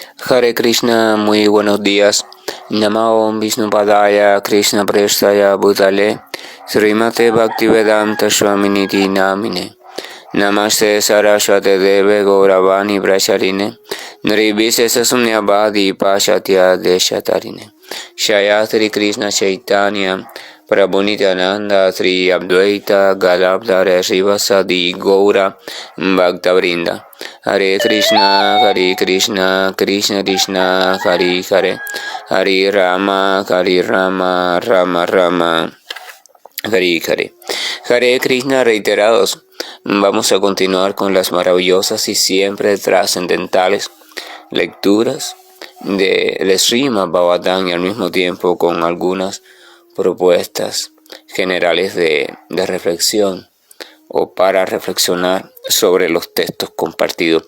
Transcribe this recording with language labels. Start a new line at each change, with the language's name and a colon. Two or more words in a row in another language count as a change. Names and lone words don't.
Sanskrit: हरे कृष्ण,
Spanish: muy buenos días.
Sanskrit: नमो विष्णुपादाय कृष्ण प्रेष्ठाय भूतले श्रीमते भक्तिवेदान्त स्वामिनिति नामिने नमस्ते सरस्वते देवे गौरवाणी ब्रचारिणे निर्विशेष शून्यभादि पाश्चात्य देशतारिणे शयत्री कृष्ण चैतन्य प्रभु नित्यानन्द श्री अद्वैत गदाधर श्रीवासादि गौर भक्तवृन्द हरे कृष्ण, कृष्ण कृष्ण, हरे हरे, हरे राम, राम राम, हरे हरे. हरे कृष्ण
Spanish: reiterados. Vamos a continuar con las maravillosas y siempre trascendentales lecturas de Srimad Bhagavatam y al mismo tiempo con algunas propuestas generales de reflexión o para reflexionar sobre los textos compartidos.